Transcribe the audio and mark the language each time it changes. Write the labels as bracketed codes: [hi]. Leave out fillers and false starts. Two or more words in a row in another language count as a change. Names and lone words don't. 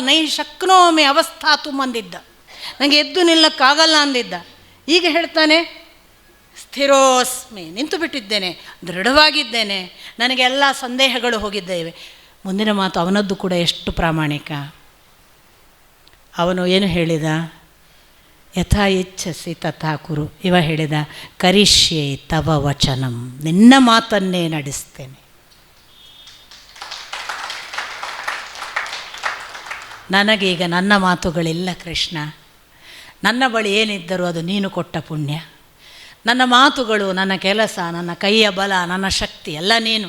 [sa] ನೈ ಶಕ್ನೋಮಿ ಅವಸ್ಥಾತು [kn] ಅಂದಿದ್ದ, ನನಗೆ ಎದ್ದು ನಿಲ್ಲಕ್ಕಾಗಲ್ಲ ಅಂದಿದ್ದ. ಈಗ ಹೇಳ್ತಾನೆ ಸ್ಥಿರೋಸ್ಮಿ, ನಿಂತು ಬಿಟ್ಟಿದ್ದೇನೆ, ದೃಢವಾಗಿದ್ದೇನೆ, ನನಗೆಲ್ಲ ಸಂದೇಹಗಳು ಹೋಗಿದ್ದೇವೆ. ಮುಂದಿನ ಮಾತು ಅವನದ್ದು ಕೂಡ ಎಷ್ಟು ಪ್ರಾಮಾಣಿಕ. ಅವನು ಏನು ಹೇಳಿದ? [sa] ಯಥಾ ಇಚ್ಛಸಿ ತಥಾ ಕುರು. [kn] ಇವ ಹೇಳಿದ [sa] ಕರಿಷ್ಯೆ ತವ ವಚನಂ, [kn] ನಿನ್ನ ಮಾತನ್ನೇ ನಡೆಸ್ತೇನೆ. ನನಗೀಗ ನನ್ನ ಮಾತುಗಳಿಲ್ಲ ಕೃಷ್ಣ. ನನ್ನ ಬಳಿ ಏನಿದ್ದರೂ ಅದು ನೀನು ಕೊಟ್ಟ ಪುಣ್ಯ. ನನ್ನ ಮಾತುಗಳು, ನನ್ನ ಕೆಲಸ, ನನ್ನ ಕೈಯ ಬಲ, ನನ್ನ ಶಕ್ತಿ ಎಲ್ಲ ನೀನು.